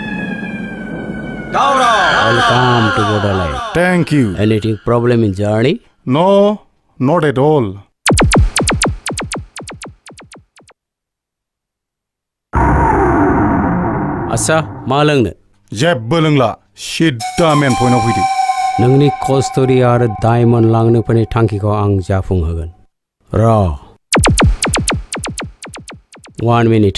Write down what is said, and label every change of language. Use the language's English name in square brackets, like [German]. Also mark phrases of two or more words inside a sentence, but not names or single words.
[English] Welcome to Bodoland. Thank you. Anything problem in journey? No, not at all. [Bodo] आसा मा लोंनो जेबो लोंला सिद्दा मेन पइन्टआव फैदो नोंनि कस्तुरी आरो डायमन्ड लांनो फैनाय थांखिखौ आं जाफुंहोगोन र 1 मिनिट